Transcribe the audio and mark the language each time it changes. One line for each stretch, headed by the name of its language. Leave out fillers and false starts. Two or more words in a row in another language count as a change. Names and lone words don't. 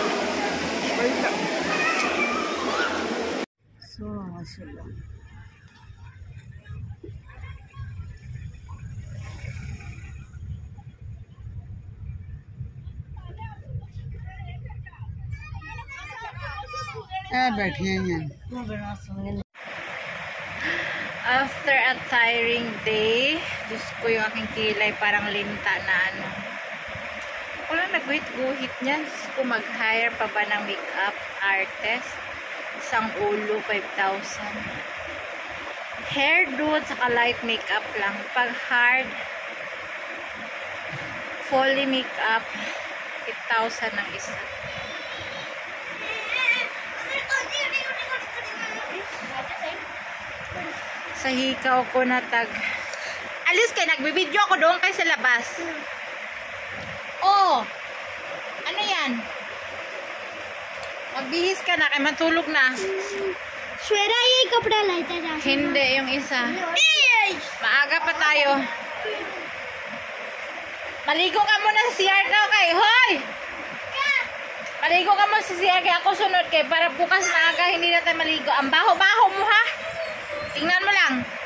Hindi: सो माशाल्लाह बैठी हैं
English: After a tiring day,
Filipino: Diyos ko yung aking kilay parang linta na ano. Wala nagguhit-guhit niyan. Kung mag-hire pa ba ng
English: makeup artist,
Filipino: isang ulo 5,000. Hairdo at saka light makeup lang. Pag hard,
English: fully makeup,
Filipino: 8,000 ang isa. Sa hikaw ko na tag alis kay nagbibideo ako doon kay sa labas. Oh, ano yan? Magbihis ka na kay matulog na.
Hindi: श्वेरा ये कपड़ा लाता जा
Filipino: Hindi yung isa. Maaga pa tayo. Maligo ka muna sa CR ka kay hoy. Maligo ka muna sa CR kay ako sunod kay para bukas maaga hindi na tayo maligo. Ang baho-baho mo ha. Tingnan mo lang.